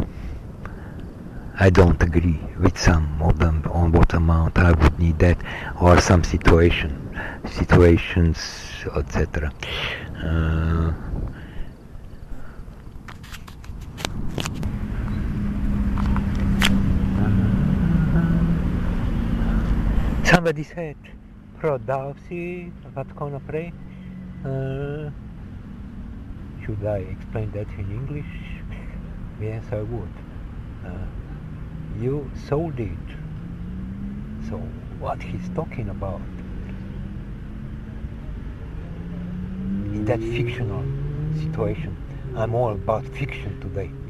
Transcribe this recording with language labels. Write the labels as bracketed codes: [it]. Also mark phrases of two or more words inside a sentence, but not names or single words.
[en] I don't agree with some of them on what amount I would need that or some situations, etc. Somebody said, [sl] prodal si, vatko naprej. [en] Should I explain that in English? Yes, I would. You sold it. So what he's talking about in that fictional situation, I'm all about fiction today.